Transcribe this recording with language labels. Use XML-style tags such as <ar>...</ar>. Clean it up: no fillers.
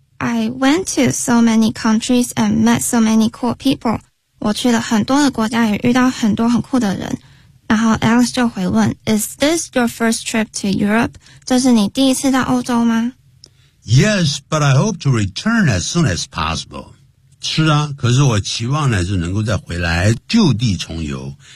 <en>I went to so many countries and met so many cool people。</en> <zh>我去了很多的国家，也遇到很多很酷的人。然后 Alex 就回问</zh> <en>Is this your first trip to Europe？</en> <zh>这是你第一次到欧洲吗？</zh> <en>Yes， but I hope to return as soon as possible。</en> <zh>是啊，可是我期望呢是能够再回来就地重游。</zh>